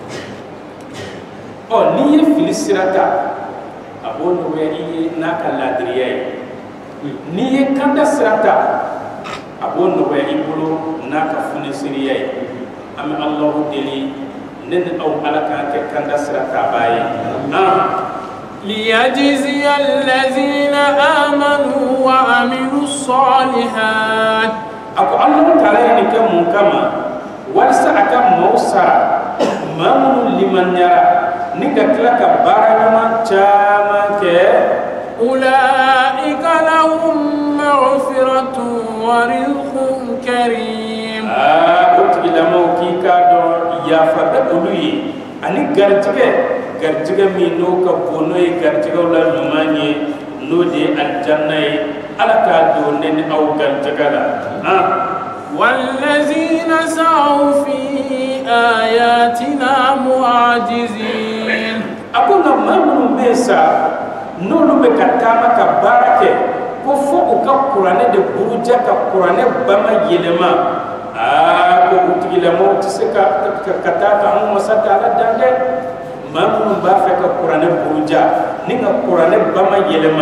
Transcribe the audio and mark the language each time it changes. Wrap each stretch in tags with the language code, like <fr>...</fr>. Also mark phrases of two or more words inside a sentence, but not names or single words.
<bm>n'i ye fili sira ta a b'o nɔgɔya i ye n'a ka laadiriya ye n'i ye kanda sira ta a b'o nɔgɔya i bolo n'a ka funesiriya ye an bɛ Alahu deli ne ni aw ala k'an kɛ kanda sira taabaa ye</bm> <ar>ليجزي الذين آمنوا وعملوا الصالحات</ar> <bm>ako Allahu Taala ye nin kɛ mun kama walasa a ka maaw sara maa minnu limanyara ni ka tila ka baara ɲuman caman kɛ</bm> <ar>أولئك لهم مغفرة ورزق كريم</ar> <bm>o tigilamaw k'i k'a dɔn yafa bɛ olu ye ani garijɛgɛ min n'o ka bon n'o ye garijɛgɛw la ɲuman ye n'o de ye alijanna ye ala k'a don ne ni aw garijɛgɛ la</bm> <ar>والذين سعوا في آياتنا معاجزين</ar> <bm>ako nka maa minnu bɛ yen sa n'olu bɛ ka taama ka baara kɛ ko fo u ka kuranɛ de buruja ka kuranɛ bama yɛlɛma ko u tigilamɔgɔw tɛ se ka taa ka anw masa Taala dan dɛ maa minnu b'a fɛ ka kuranɛ buruja ni ka kuranɛ bama yɛlɛma</bm>